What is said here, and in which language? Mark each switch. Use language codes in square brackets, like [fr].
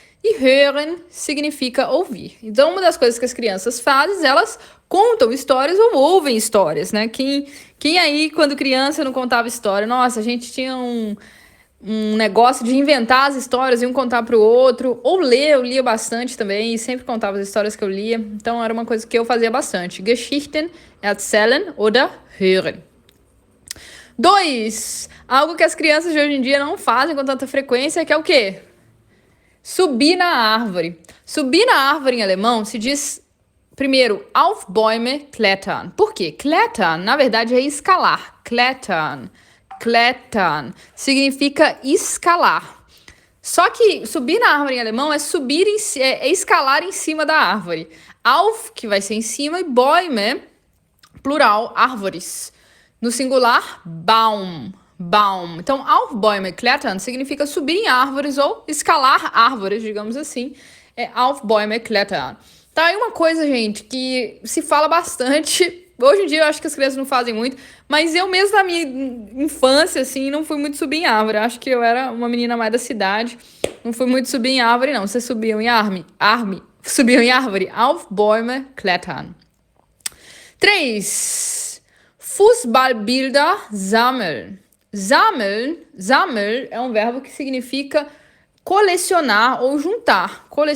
[pt] E hören significa ouvir. Então, uma das coisas que as crianças fazem, elas contam histórias ou ouvem histórias, né? Quem aí, quando criança, não contava história? Nossa, a gente tinha um negócio de inventar as histórias e um contar para o outro. Ou eu lia bastante também, e sempre contava as histórias que eu lia. Então, era uma coisa que eu fazia bastante. [de] Geschichten erzählen oder hören. [pt] 2. Algo que as crianças de hoje em dia não fazem com tanta frequência, que é o quê? Subir na árvore. Subir na árvore em alemão se diz, primeiro, [de] auf Bäume klettern. [pt] Por quê? Klettern, na verdade, é escalar. Klettern Klettern significa escalar. Só que subir na árvore em alemão é escalar em cima da árvore. Auf, que vai ser em cima, e Bäume, plural, árvores. No singular, Baum. Então, [de] auf Bäume klettern [pt] significa subir em árvores ou escalar árvores, digamos assim. É [de] auf Bäume klettern. [pt] Tá aí uma coisa, gente, que se fala bastante. Hoje em dia eu acho que as crianças não fazem muito, mas eu mesmo na minha infância, assim, não fui muito subir em árvore. Acho que eu era uma menina mais da cidade. Não fui muito subir em árvore, não. Vocês subiam em subiam em árvore? [de] Auf Bäume klettern. 3. Fußballbilder sammeln. [pt] Sammeln é um verbo que significa colecionar ou juntar.